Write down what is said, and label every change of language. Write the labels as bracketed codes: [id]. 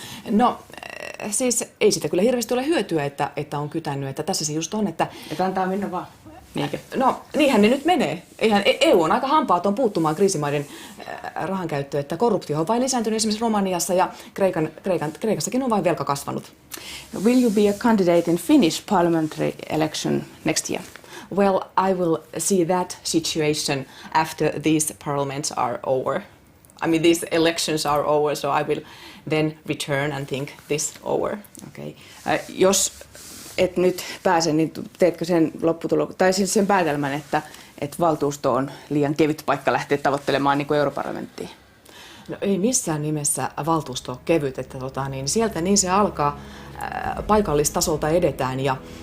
[fi] No siis ei siitä kyllä hirveästi ole hyötyä, että on kytännyt. Että tässä se just on, että antaa mennä vaan. Niinkö? No niinhän ne nyt menee. Eihän EU on aika hampaaton puuttumaan kriisimaiden rahankäyttöön, että korruptio on vain lisääntynyt esimerkiksi Romaniassa ja Kreikassakin on vain velka kasvanut. [en] Will you be a candidate in Finnish parliamentary election next year? Well, I will see that situation after these parliaments are over. I mean, these elections are over, so I will then return and think this over. Okay. [fi] Jos et nyt pääse, niin teetkö sen lopputuloksen, tai siis sen päätelmän, että valtuusto on liian kevyt paikka lähteä tavoittelemaan niin kuin europarlamenttiin? No ei missään nimessä valtuusto ole kevyt, että sieltä niin se alkaa, paikallistasolta edetään ja